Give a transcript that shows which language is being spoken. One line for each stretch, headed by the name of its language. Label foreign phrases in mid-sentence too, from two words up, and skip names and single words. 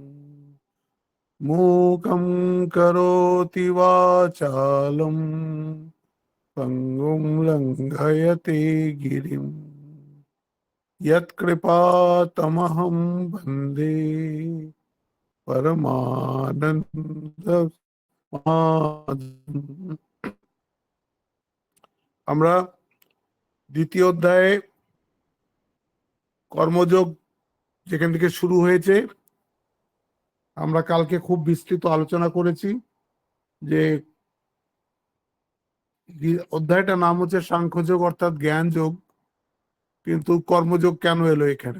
Sanskrit: मूकं करोति वाचालं पङ्गुं लङ्घयते गिरिं यत्कृपातमहं वन्दे परमानन्दमाधवम्।
Bangla: আমরা দ্বিতীয় অধ্যায়ে কর্মযোগ যেখান থেকে শুরু হয়েছে আমরা কালকে খুব বিস্তৃত আলোচনা করেছি যে অধ্যায়টার নাম হচ্ছে সাংখ্যযোগ অর্থাৎ জ্ঞান যোগ, কিন্তু কর্মযোগ কেন এলো এখানে?